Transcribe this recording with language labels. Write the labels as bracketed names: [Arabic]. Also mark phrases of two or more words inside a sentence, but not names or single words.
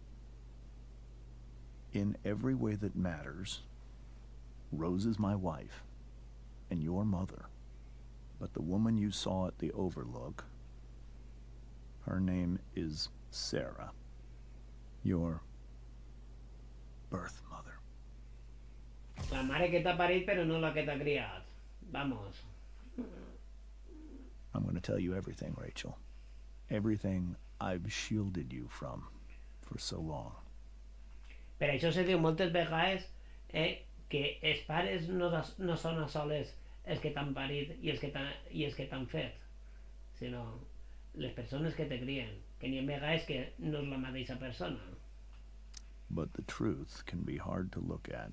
[English] In every way that matters, Rose is my wife and your mother. But the woman you saw at the Overlook, her name is Sarah. Your birth mother. [Catalan] La mare que t'ha parit, però no la que t'ha criat. [English] Vamos. I'm going to tell you everything, Rachel. Everything I've shielded you from for so long. [Catalan] Per això se diu moltes vegades que els pares no són a soles els que t'han parit i els que t'han fet, sinó les persones que te crien, que n'hi ha vegades que no és la mateixa persona. [English] But the truth can be hard to look at.